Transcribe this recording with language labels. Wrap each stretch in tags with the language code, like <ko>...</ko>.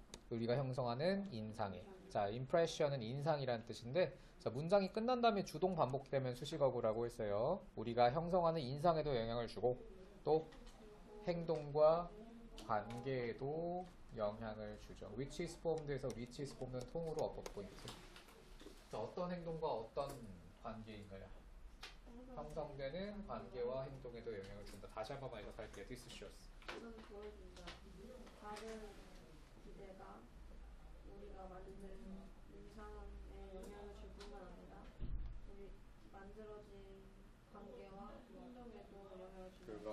<ko>우리가 형성하는 인상에. 자, impression은 인상이라는 뜻인데, 자, 문장이 끝난 다음에 주동 반복되면 수식어구라고 했어요. 우리가 형성하는 인상에도 영향을 주고 또 행동과 관계에도 영향을 주죠.</ko> <en>which is formed</en> <ko>에서 which is formed는 통으로 어퍼 포인트. 자, 어떤 행동과 어떤 관계인가요? 형성되는 관계와 행동에도 영향을 준다. 다시 한 번만 해석할게요.</ko> <en>This shows.</en> <ko>이건 보여준다. 다른 기대가 우리가 만든 인상에 영향을 줄 뿐만 아니라 우리 만들어진 관계와 행동에도 영향을 준다.</ko>